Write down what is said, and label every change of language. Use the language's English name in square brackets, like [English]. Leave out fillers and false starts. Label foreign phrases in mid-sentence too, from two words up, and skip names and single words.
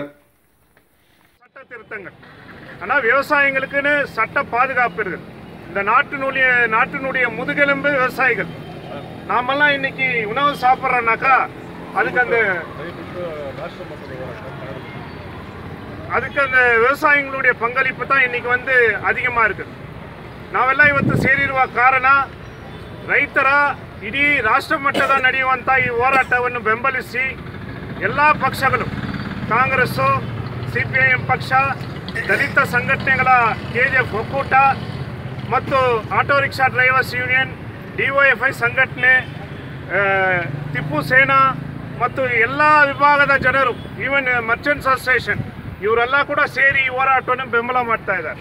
[Tamil] சட்ட திருத்தங்கள் ஆனால் விவசாயிகளுக்குன்னு சட்ட பாதுகாப்பு இருக்குது. இந்த நாட்டினுடைய முதுகெலும்பு விவசாயிகள். நாமெல்லாம் இன்னைக்கு உணவு சாப்பிட்றோம்னாக்கா அதுக்கு அந்த விவசாயிகளுடைய பங்களிப்பு தான் இன்னைக்கு அதிகமாக இருக்குது. [Kannada] ನಾವೆಲ್ಲ ಇವತ್ತು ಸೇರಿರುವ ಕಾರಣ ರೈತರ ಇಡೀ ರಾಷ್ಟ್ರ ಮಟ್ಟದ ನಡೆಯುವಂಥ ಈ ಹೋರಾಟವನ್ನು ಬೆಂಬಲಿಸಿ ಎಲ್ಲ ಪಕ್ಷಗಳು, ಕಾಂಗ್ರೆಸ್ಸು, CPIM ಪಕ್ಷ, ದಲಿತ ಸಂಘಟನೆಗಳ KJF ಒಕ್ಕೂಟ ಮತ್ತು ಆಟೋ ರಿಕ್ಷಾ ಡ್ರೈವರ್ಸ್ ಯೂನಿಯನ್, DYFI ಸಂಘಟನೆ, ಟಿಪ್ಪು ಸೇನಾ ಮತ್ತು ಎಲ್ಲ ವಿಭಾಗದ ಜನರು, ಈವನ್ ಮರ್ಚೆಂಟ್ಸ್ ಅಸೋಸಿಯೇಷನ್ ಇವರೆಲ್ಲ ಕೂಡ ಸೇರಿ ಈ ಹೋರಾಟವನ್ನು ಬೆಂಬಲ ಮಾಡ್ತಾ ಇದ್ದಾರೆ.